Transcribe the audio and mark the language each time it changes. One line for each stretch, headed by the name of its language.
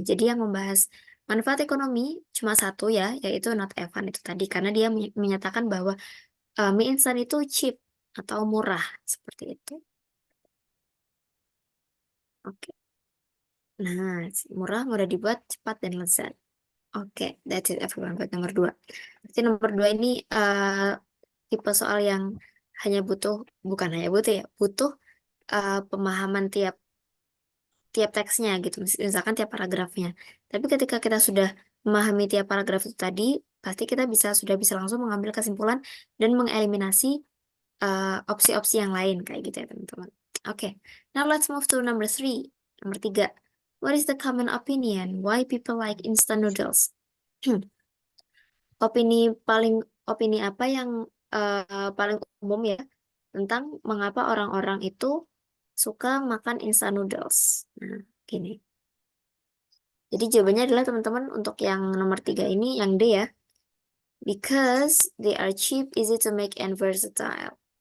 Indonesian: Jadi yang membahas manfaat ekonomi cuma satu ya, yaitu not Evan itu tadi, karena dia menyatakan bahwa mie instan itu cheap atau murah seperti itu. Oke. Nah, murah, mudah dibuat, cepat dan lezat.
English: Oke, that's it everyone
Indonesian: buat nomor 2. Berarti nomor 2 ini tipe soal yang bukan hanya butuh ya, butuh pemahaman tiap teksnya gitu, misalkan tiap paragrafnya. Tapi ketika kita sudah memahami tiap paragraf itu tadi, pasti kita sudah bisa langsung mengambil kesimpulan dan mengeliminasi opsi-opsi yang lain kayak gitu ya teman-teman.
English: Oke, now let's move to number 3.
Indonesian: Nomor 3.
English: What is the common opinion why people like instant noodles?
Indonesian: Opini apa yang paling umum ya tentang mengapa orang-orang itu suka makan instant noodles? Nah, gini. Jadi jawabannya adalah teman-teman untuk yang nomor 3 ini, yang D ya.
English: Because they are cheap, easy to make, and versatile.